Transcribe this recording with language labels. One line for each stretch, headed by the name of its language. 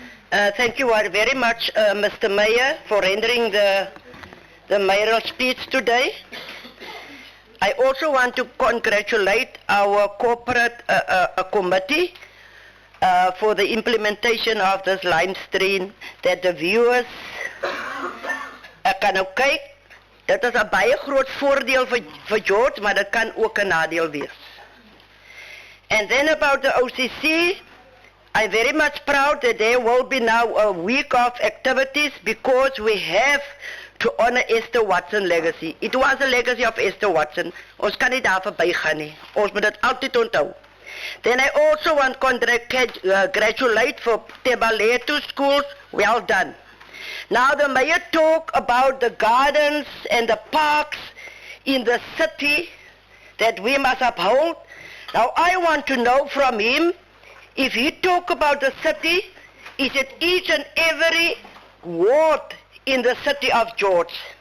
English: Thank you very much, Mr. Mayor, for rendering the mayoral speech today. I also want to congratulate our corporate committee for the implementation of this line stream that the viewers
Afrikaans: kan nou kyk. Dit is 'n baie groot voordeel vir George, maar dit kan ook 'n nadeel wees.
English: And then about the OCC, I'm very much proud that there will be now a week of activities because we have to honor Esther Watson's legacy. It was a legacy of Esther Watson.
Afrikaans: Ons kan nie daar verbygaan nie. Ons moet dit altyd onthou.
English: Then I also want to congratulate for Tebaletu schools. Well done. Now the mayor talked about the gardens and the parks in the city that we must uphold. Now I want to know from him, if he talk about the city, is it each and every ward in the city of George?